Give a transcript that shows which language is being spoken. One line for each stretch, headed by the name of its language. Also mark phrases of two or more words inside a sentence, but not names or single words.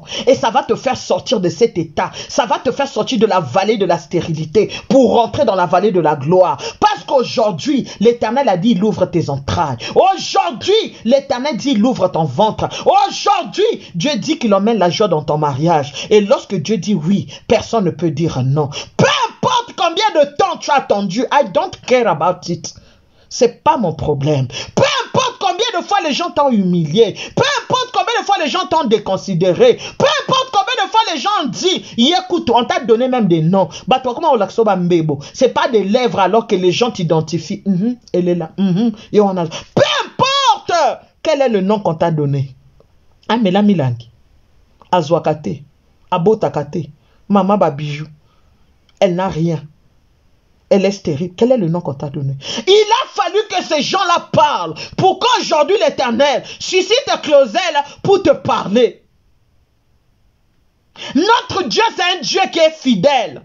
French: Et ça va te faire sortir de cet état. Ça va te faire sortir de la vallée de la stérilité pour rentrer dans la vallée de la gloire. Parce qu'aujourd'hui, l'Éternel a dit, il ouvre tes entrailles. Aujourd'hui, l'Éternel dit, il ouvre ton ventre. Aujourd'hui, Dieu dit qu'il emmène la joie dans ton mariage. Et lorsque Dieu dit oui, personne ne peut dire non. Peu importe combien de temps tu as attendu,
English: I don't care about it.
French: C'est pas mon problème. Peu importe combien de fois les gens t'ont humilié. Peu importe combien de fois les gens t'ont déconsidéré. Peu importe combien de fois les gens ont dit, écoute, on t'a donné même des noms. Bah toi, comment on l'a mbebo? C'est pas des lèvres alors que les gens t'identifient. Elle est là. Et on a... Peu importe quel est le nom qu'on t'a donné.
Lingala: Amela Milangi. Azwakate. Abotakate. Mama Babijou.
French: Elle n'a rien. Elle est stérile. Quel est le nom qu'on t'a donné? Il a fallu que ces gens-là parlent. Pour qu'aujourd'hui l'Éternel suscite Clausel pour te parler. Notre Dieu, c'est un Dieu qui est fidèle.